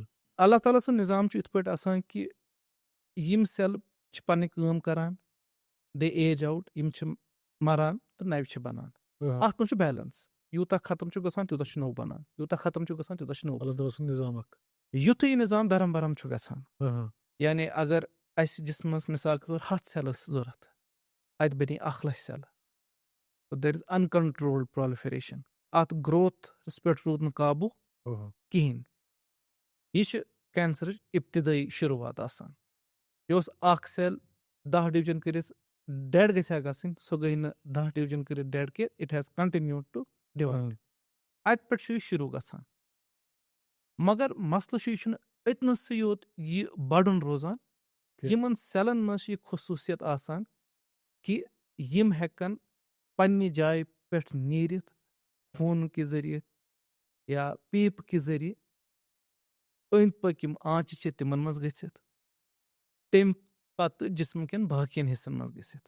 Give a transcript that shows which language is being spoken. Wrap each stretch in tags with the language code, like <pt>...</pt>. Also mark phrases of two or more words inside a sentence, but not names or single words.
<ks>اللہ تعالیٰ سُنٛد نظام چھُ یِتھ پٲٹھۍ آسان کہِ یِم سیل چھِ پنٕنۍ کٲم کران</ks> <en>they age out</en> <ks>یِم چھِ مران تہٕ نوِ چھِ بنان. اتھ منٛز چھُ بیلنس. یوٗتاہ ختم چھُ گژھان تیوٗتاہ چھُ نوٚو بنان, یوٗتاہ ختم چھُ گژھان تیوٗتاہ چھُ نوٚو. اللہ تعالیٰ سُنٛد نظام اکھ. یُتھُے یہِ نظام درم برم چھُ گژھان یعنی اگر اسہِ جسمس</ks> <ur>مثال کے طور</ur> <ks>100 سیل ٲس ضوٚرتھ اتہِ بنے 1,00,000 سیلہٕ.</ks> <en>there is uncontrolled proliferation.</en> <ks>اتھ گروتھس پٮ۪ٹھ روٗد نہٕ قابوٗ کِہینۍ. یہِ چھِ کینسرٕچ ابتدٲیی شروعات آسان. یہِ اوس اکھ سیل 10 ڈِوجن کٔرِتھ ڈیڈ گژھِ ہا گژھٕنۍ سۄ گٔے نہٕ 10 ڈِوجن کٔرِتھ ڈیڈ کینٛہہ.</ks> <en>it has continued to divide.</en> <ks>اتہِ پٮ۪ٹھ چھُ یہِ شروٗع گژھان. مگر مسلہٕ چھُ یہِ چھُنہٕ أتنَسٕے یوت یہِ بڑُن روزان. یِمن سیلن منٛز چھِ یہِ خصوٗصیت آسان کہِ یِم ہٮ۪کن پننہِ جایہِ پٮ۪ٹھ نیٖرِتھ خوٗنہٕ کہِ ذٔریعہٕ یا پیٖپہٕ کہِ ذٔریعہٕ أنٛدۍ پٔکۍ یِم آنچہِ چھِ تِمن منٛز گٔژھِتھ تمہِ پتہٕ جسم کٮ۪ن باقین حصن منٛز گٔژھِتھ.</ks>